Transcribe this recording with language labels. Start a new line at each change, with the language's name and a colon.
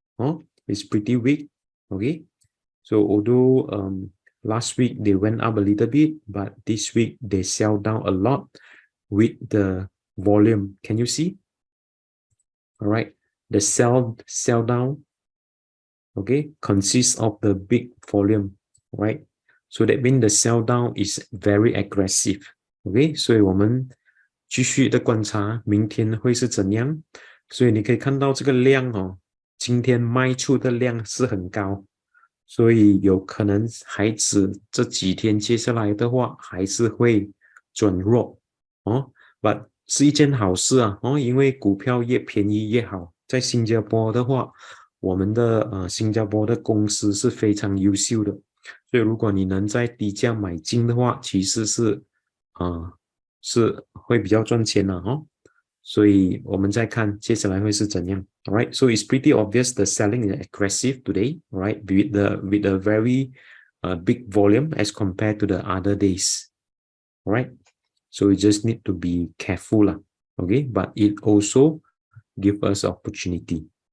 English: Oh, it's pretty weak. Okay. So although last week they went up a little bit, but this week they sell down a lot with the volume. Can you see? All right. The sell down, okay, consists of the big volume, right? So that means the sell down is very aggressive.
Chinese: OK， 所以我们继续的观察明天会是怎样。所以你可以看到这个量哦，今天卖出的量是很高，所以有可能孩子这几天接下来的话还是会转弱哦。 But 是一件好事啊哦，因为股票越便宜越好。在新加坡的话，我们的新加坡的公司是非常优秀的。所以如果你能在低价买进的话，其实是会比较赚钱的哦。所以我们再看接下来会是怎样。
English: All right, so it's pretty obvious the selling is aggressive today, right? With a very big volume as compared to the other days. All right, so we just need to be careful lah. Okay, but it also gives us opportunity.